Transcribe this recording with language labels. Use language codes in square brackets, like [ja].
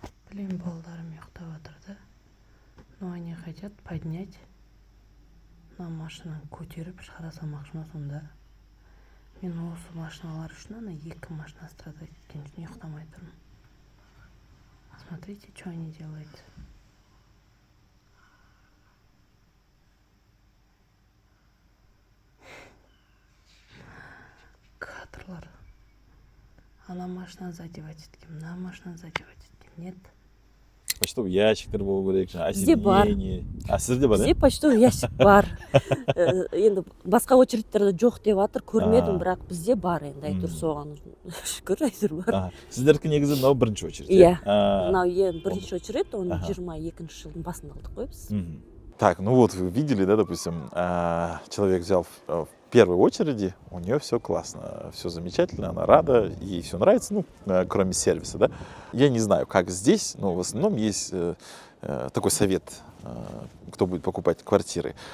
[kk] Блин, балдарым ұйықтап жатыр да. [ru] Но они хотят поднять [kk] на машинаны көтеріп шығара салмақшыма, сонда мен осы машиналар үшін ана 2 машина страдать еткен үшін ұйықтамай тұрмын. [ru] Смотрите, что они делают. [kk] Кадрлар. Ана машина задевать еткен, мына машина задевать еткен. [ru] Нет. [kk] Почтовый ящиктер болу керек, бізде бар. Сізде бар, бізде почтовый ящик бар. Енді басқа очередьтерде жоқ деп жатыр, көрмедім, бірақ бізде бар енді, әйтеуір соған шүкір, әйтеуір бар. Сіздердікі негізі мынау бірінші очередь? Иә, мынау бірінші очередь, оны 22 жылдың басында алдық қой біз. [ru] Так, ну вот вы видели, да, допустим, человек взял в первой очереди, у нее все классно, все замечательно, она рада, ей все нравится, ну, кроме сервиса, да. Я не знаю, как здесь, но в основном есть такой совет, кто будет покупать квартиры.